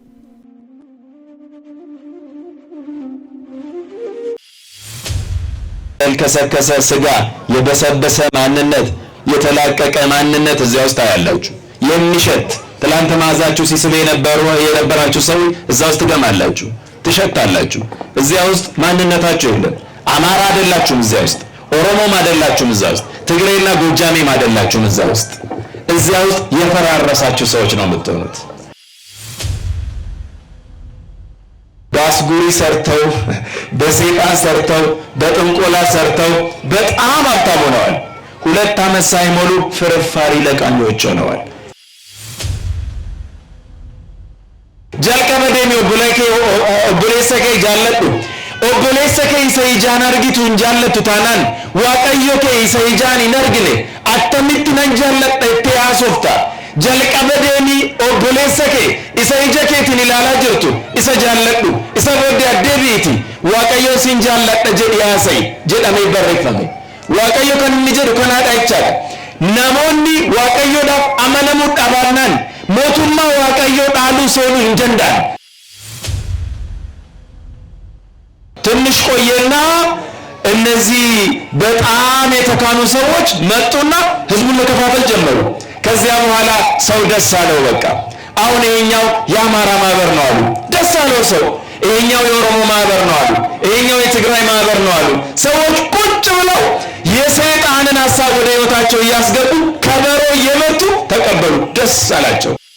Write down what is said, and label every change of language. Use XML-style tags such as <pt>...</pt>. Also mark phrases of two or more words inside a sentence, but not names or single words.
<am>የከሰከሰ ስጋ፣ የበሰበሰ ማንነት፣ የተላቀቀ ማንነት እዚያ ውስጥ ታያላችሁ። የሚሸት ትላንት ማዛችሁ ሲስብ የነበራችሁ ሰው እዛ ውስጥ ትገማላችሁ። ትሸታላችሁ። እዚያ ውስጥ ማንነታችሁ የለም። አማራ አይደላችሁም እዚያ ውስጥ፣ ኦሮሞም አይደላችሁም እዚያ ውስጥ፣ ትግሬና ጎጃሜም አይደላችሁም እዚያ ውስጥ። እዚያ ውስጥ የፈራረሳችሁ ሰዎች ነው የምትሆኑት። በአስጉሪ ሰርተው፣ በሰይጣን ሰርተው፣ በጥንቆላ ሰርተው በጣም ሀብታም ሆነዋል። 2 ዓመት ሳይሞሉ ፍርፋሪ ለቃሚዎች ሆነዋል።</am> <om>jalqabadeen obboleessa kee jaalladhu, obboleessa kee isa ijaan argitu hin jaallattu taanaan waaqayyo kee isa ijaan hin argine attamitti nan jaalladha itti haasofta. jalqabadeen obboleessa kee isa ija keetiin ilaalaa jirtu isa jaalladhu, isa booddee addeebiiti waaqayyo sin jaalladha jedhi haasa'i jedhamee barreeffame. waaqayyo kan inni jedhu kanaadha jechaadha. namoonni waaqayyoodhaaf amanamuu dhabaannaan mootummaa waaqayyoo dhaaluu seenuu hin danda'an.</om> <am>ትንሽ ቆየና እነዚህ በጣም የተካኑ ሰዎች መጡና ህዝቡን መከፋፈል ጀመሩ። ከዚያ በኋላ ሰው ደስ አለው። በቃ አሁን ይሄኛው የአማራ ማህበር ነው አሉ፣ ደስ አለው ሰው። ይሄኛው የኦሮሞ ማህበር ነው አሉ፣ ይሄኛው የትግራይ ማህበር ነው አሉ። ሰዎች ቁጭ ብለው የሰይጣንን ሐሳብ ወደ ህይወታቸው እያስገቡ ከበሮ እየመቱ ተቀበሉ፣ ደስ አላቸው።</am>